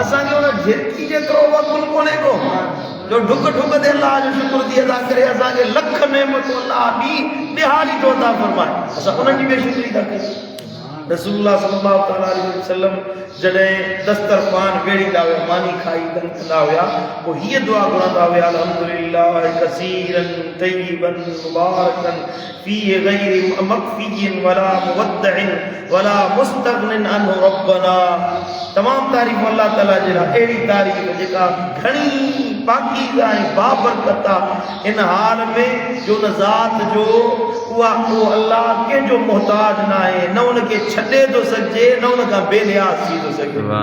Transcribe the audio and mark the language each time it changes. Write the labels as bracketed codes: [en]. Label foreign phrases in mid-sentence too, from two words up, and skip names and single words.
[sd] असांखे उन झिरकी जेतिरो वक़्तु कोन्हे को जो ढुक ढुक ते अल्लाह जो शुक्र थी अदा करे, असांखे लख नेमतूं अल्लाह ॾी ॾिहाड़ी थो अता फरमाए, असां उन्हनि जी बेशुक्री था कयूं। [ar] رسول الله صلى الله عليه وسلم [sd] जॾहिं दस्तरखान वेड़ींदा हुया, मानी खाई कंदा हुया, पोइ हीअ दुआ घुरंदा हुया [ar] الحمد لله كثيرا طيبا مباركا فيه غير مكفي ولا مودع ولا مستغنى عنه ربنا. [sd] तमाम तारीफ़ अल्लाह ताला जे लाइ, अहिड़ी तारीफ़ जेका घणी पाकीज़ा ऐं बाबरकत आहे इन हाल में जो न ज़ात जो उहा अल्लाह कंहिंजो मोहताज न आहे, न उनखे छॾे थो सघिजे, न उन खां बेनियाज़ थी थो सघे।